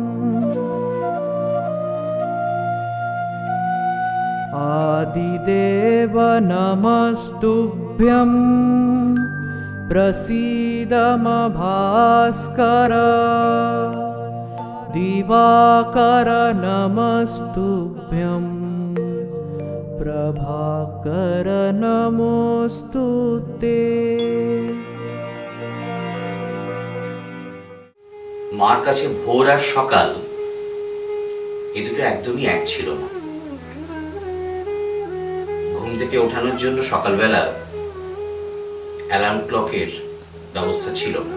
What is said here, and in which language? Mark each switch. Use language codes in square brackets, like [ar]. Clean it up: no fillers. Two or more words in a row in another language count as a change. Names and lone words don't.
[sa] आदिदेव नमस्तुभ्यं प्रसीद भास्कर। दिवाकर नमस्तुभ्यं प्रभाकर नमोऽस्तु ते। [bn] মার কাছে ভোর আর সকাল এ দুটো একদমই এক ছিল না। ঘুম থেকে ওঠানোর জন্য সকালবেলা অ্যালার্ম ক্লকের ব্যবস্থা ছিল না।